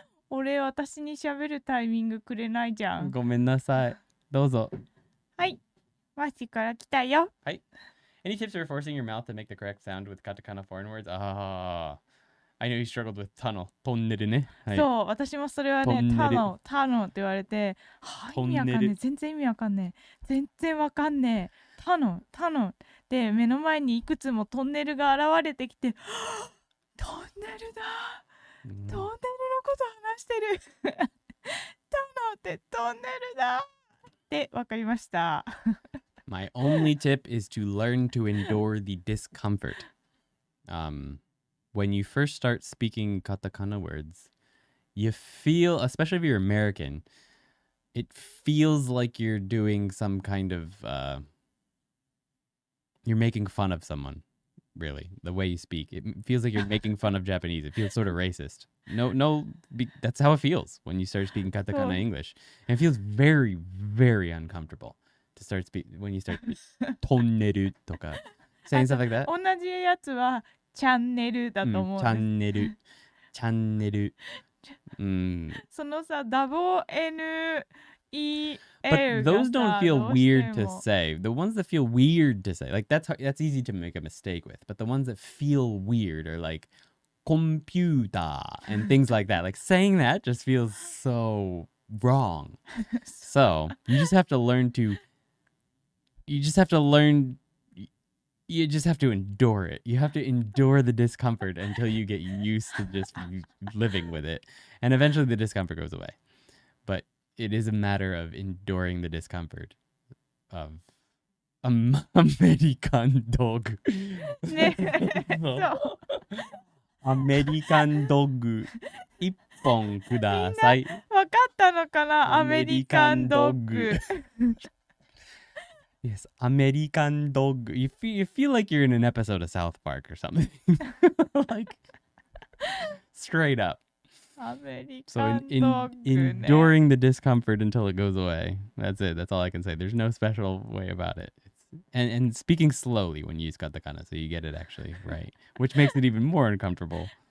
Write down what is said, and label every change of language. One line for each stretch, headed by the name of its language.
Japanese: 私に喋るタイミングくれないじゃん。ごめんなさい。どうぞ。はい。マシから来たよ。
English: Any tips for forcing your mouth to make the correct sound with katakana foreign words? I know you struggled with tunnel.
Japanese: トンネルね。はい。そう、私もそれはね、トンネルタノって言われて、はあ、トンネル意味わかんねえ。全然意味わかんねえ。全然わかんねえ。タノ。で、目の前にいくつもトンネルが現れてきて、はあトンネルだ。トンネルのこと話してる。タノってトンネルだ。ってわかりました。
English: My only tip is to learn to endure the discomfort. when you first start speaking katakana words, you feel, especially if you're American, it feels like you're doing some kind of, you're making fun of someone, really, the way you speak. It feels like you're making fun of Japanese. It feels sort of racist. That's how it feels when you start speaking katakana English. And it feels very, very uncomfortable to start when you start tonneru とか saying stuff like that.
Japanese: 同じやつはチャンネルだと思うんです。チャンネル。そのさ、WNEL
English: But those don't feel
Japanese: がどうしても
English: weird to say. The ones that feel weird to say, like that's easy to make a mistake with. But the ones that feel weird are like computer and things like that. Like saying that just feels so wrong. So you just have to learn to. You just have to endure it. You have to endure the discomfort until you get used to just living with it. And eventually the discomfort goes away. But it is a matter of enduring the discomfort of American dog.
Japanese: ねそうアメリカンドッグ1本ください。わかったのかな、アメリカンドッグ。
English: Yes, American dog. You feel like you're in an episode of South Park or something. Like, straight up.
Japanese: アメリ
English: So
Japanese: カンドッグね。
English: enduring the discomfort until it goes away. That's it. That's all I can say. There's no special way about it. And speaking slowly when you use katakana, so you get it actually right, which makes it even more uncomfortable.